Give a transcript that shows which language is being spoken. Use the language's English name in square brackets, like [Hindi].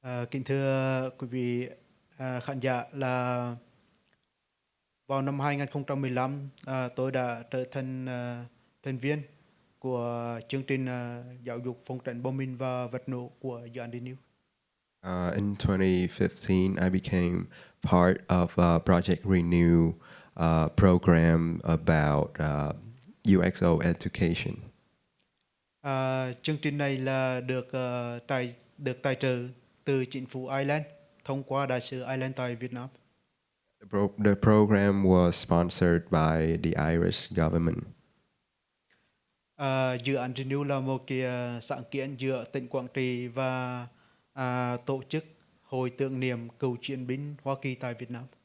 [Vietnamese] Kính thưa quý vị khán giả, là vào năm 2015 tôi đã trở thành thành viên của chương trình giáo dục phòng tránh bom mìn và vật nổ của dự án Renew. [English] In 2015, I became part of a Project Renew program about UXO education. [Vietnamese] Chương trình này là được tài trợ từ chính phủ Ireland thông qua đại sứ Ireland tại Việt Nam. [English] The program was sponsored by the Irish government. [Vietnamese] Dự án Renew là một cái sáng kiến giữa tỉnh Quảng Trị và tổ chức Hội tưởng niệm cựu chiến binh Hoa Kỳ tại Việt Nam.